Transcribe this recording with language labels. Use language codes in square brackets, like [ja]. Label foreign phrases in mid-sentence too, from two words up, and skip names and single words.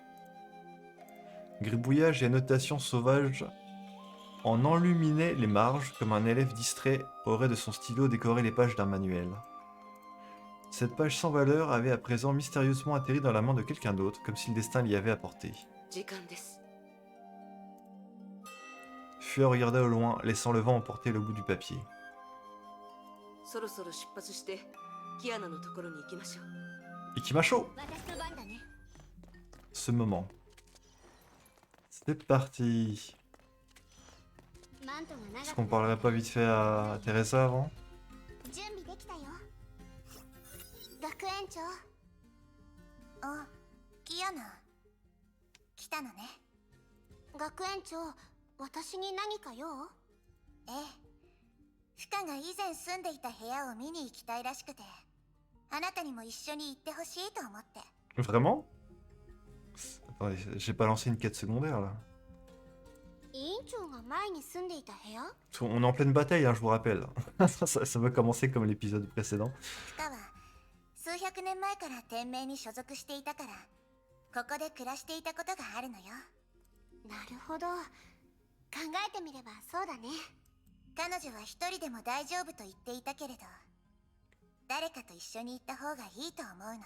[fr] Gribouillage et annotations sauvages en enluminaient les marges comme un élève distrait aurait de son stylo décoré les pages d'un manuel. Cette page sans valeur avait à présent mystérieusement atterri dans la main de quelqu'un d'autre, comme si le destin l'y avait apporté. [ja] 時間です。 [fr] Fua regarda au loin, laissant le vent emporter le bout du papier. [ja] そろそろ出発してキアナのところに行きましょう。 Ikimasho! 私の番だね。 [fr] Ce moment. C'est parti. [ja] マントが [fr] Est-ce [ja] 長 [fr] qu'on [ja] く [fr] parlerait pas vite fait à Teresa avant? [ja] 準備できたよ。学園長。あ、キアナ。来たのね。学園長、私に何か用？ええ。フカが以前住んでいた部屋を見に行きたいらしくて、あなたにも一緒に行ってほしいと思って。 [fr] Vraiment? Attendez, j'ai pas lancé une quête secondaire là. [ja] 委員長が前に住んでいた部屋？ [fr] On est en pleine bataille, hein, je vous rappelle. Ça va commencer comme l'épisode précédent. [ja] フカは数百年前から天命に所属していたから、ここで暮らしていたことがあるのよ。なるほど。考えてみればそうだね。彼女は一人でも大丈夫と言っていたけれど、誰かと一緒に行った方がいいと思うの。